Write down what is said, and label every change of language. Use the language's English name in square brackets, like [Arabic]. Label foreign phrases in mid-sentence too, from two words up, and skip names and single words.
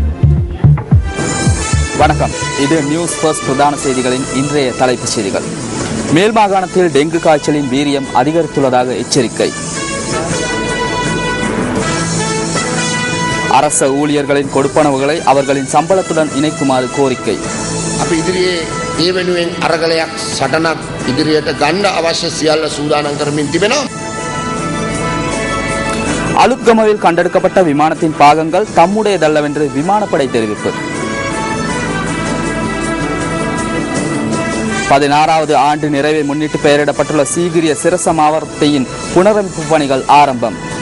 [Tamil] வணக்கம், இது நியூஸ் ஃபர்ஸ்ட் பிரதான செய்திகளின் இன்றைய தலைப்புச் செய்திகள். மேல் மாகாணத்தில் டெங்கு காய்ச்சலின் வீரியம் அதிகரித்துள்ளதாக எச்சரிக்கை. அரச ஊழியர்களின் கொடுப்பனவுகளை அவர்களின் சம்பளத்துடன் இணைக்குமாறு கோரிக்கை. [Sinhala] අපි ඉදිරියේ ඒ වෙනුවෙන් අරගලයක් සටනක් ඉදිරියට ගන්න අවශ්‍ය සියල්ල සූදානම් කරමින් තිබෙනවා. [Tamil] அலுத்கமவில் கண்டெடுக்கப்பட்ட விமானத்தின் பாகங்கள் தம்முடையதல்லவென்று விமானப்படை தெரிவிப்பு. 16வது ஆண்டு நிறைவை முன்னிட்டு பெயரிடப்பட்டுள்ள சீகிரிய சிரச மாவட்டத்தின் புனரமைப்பு பணிகள் ஆரம்பம்.